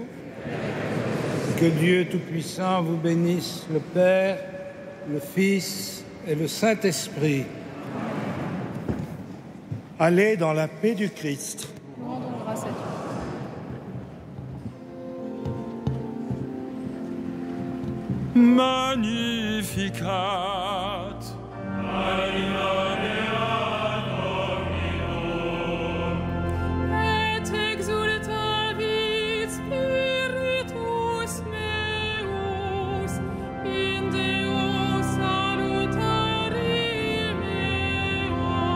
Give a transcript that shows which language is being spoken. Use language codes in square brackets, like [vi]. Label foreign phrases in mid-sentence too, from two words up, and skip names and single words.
[fr] Que Dieu Tout-Puissant vous bénisse, le Père, le Fils et le Saint-Esprit. Allez dans la paix du Christ. Rendons grâce à Dieu. [la] Magnificat. Et exultavit spiritus meus in Deo salutari meo.